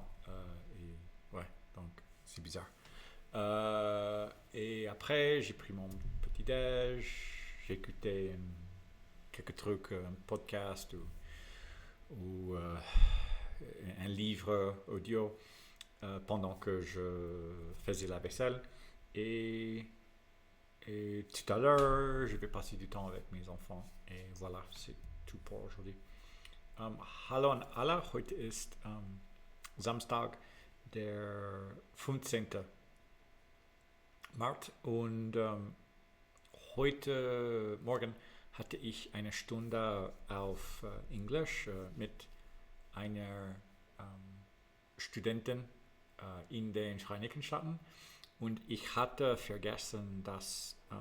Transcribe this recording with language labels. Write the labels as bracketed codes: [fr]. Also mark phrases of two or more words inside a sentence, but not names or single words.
[fr] Et ouais, donc c'est bizarre. Et après, j'ai pris mon petit déj, j'ai écouté quelques trucs, un podcast ou un livre audio pendant que je faisais la vaisselle. Et, et tout à l'heure, je vais passer du temps avec mes enfants. Et voilà, c'est tout pour aujourd'hui. [de] Hallo an alle, heute ist Samstag, der 15. März und heute Morgen hatte ich eine Stunde auf Englisch mit einer Studentin in den Vereinigten Staaten und ich hatte vergessen, dass